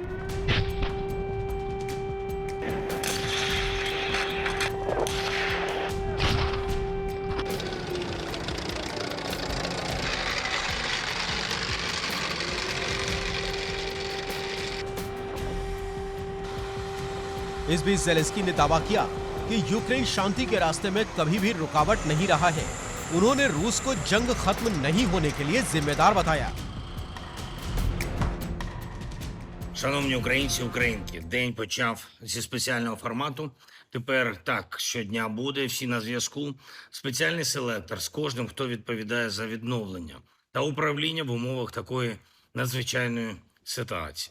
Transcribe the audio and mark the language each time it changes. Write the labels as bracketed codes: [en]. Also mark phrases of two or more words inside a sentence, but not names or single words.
[hi] इस बीच ज़ेलेंस्की ने दावा किया कि यूक्रेन शांति के रास्ते में कभी भी रुकावट नहीं रहा है। उन्होंने रूस को जंग खत्म नहीं होने के लिए जिम्मेदार बताया। [uk] Шановні українці, українки, день почав зі спеціального формату. Тепер так щодня буде, всі на зв'язку. Спеціальний селектор з кожним, хто відповідає за відновлення. та управління в умовах такої надзвичайної ситуації.